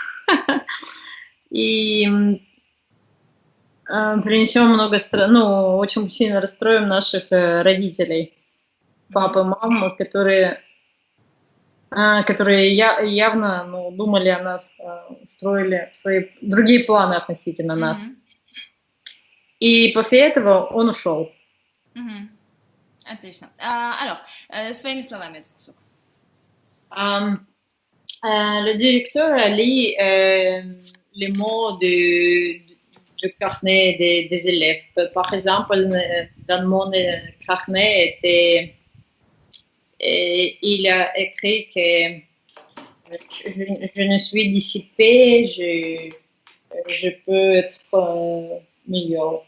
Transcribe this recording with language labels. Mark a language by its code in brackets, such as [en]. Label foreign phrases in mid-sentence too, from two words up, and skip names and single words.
[ru] И принесем много очень сильно расстроим наших родителей, папы и мамы, которые явно думали о нас, строили свои другие планы относительно нас. И после этого он ушел. Отлично. Alors, своими словами этот кусок. [fr] Le directeur a lu les mots du carnet des élèves. Par exemple, dans mon carnet, il a écrit que je ne suis dissipée, je peux être meilleur.